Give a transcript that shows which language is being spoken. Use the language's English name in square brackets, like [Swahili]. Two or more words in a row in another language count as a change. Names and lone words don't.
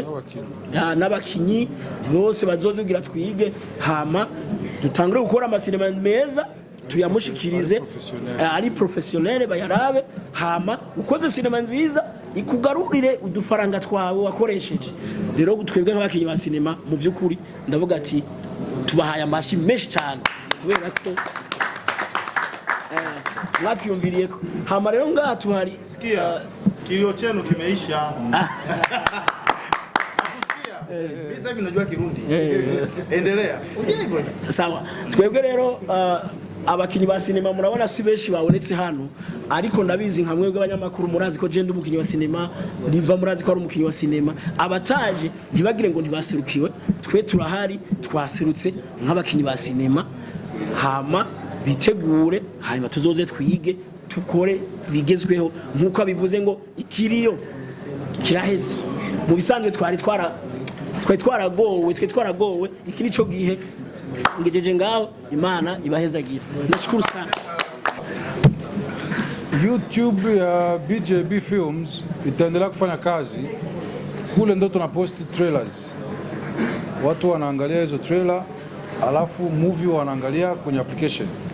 [Rundi] n'abakinyi bose bazoze kugira twige hama dutangire gukora amasinema meza tuyamushikirize ari professionnel bayarabe hama ukoze sinema nziza ikugarurire udufaranga twawe wakoresheje rero twebwe nk'abakinyi ba sinema mu byukuri ndavuga ati tubahaye amashi menshi cyane kubera ko mwatwiyumviriye ko hama rero ngaha tuhari [Swahili] sikia kilio chenu kimeisha. Sasa hivi najua Kirundi. Endelea. Sawa. [Rundi] Twebwe rero abakinyi ba sinema murabona si benshi babonetse hano ariko nabizi nka mwebwe abanyamakuru murazi ko je ndi umukinyi wa sinema riva murazi ko ari umukinyi wa sinema abataje ntibagire ngo ntibaserukiwe twe turahari twaserutse nk'abakinyi ba sinema hama bitegure hanyuma tuzoze twige tukore bigezweho nkuko abivuze ngo ikiriyo kiraheze mu bisanzwe twari twaragowe iki nico gihe ngejeje ngao, Imana ibahezagira. [Swahili] Nashukuru sana. YouTube ya BJB Films itaendelea kufanya kazi. Kule ndo tunaposti trailers. Watu wanaangalia hizo trailer, alafu movie wanaangalia kwenye application.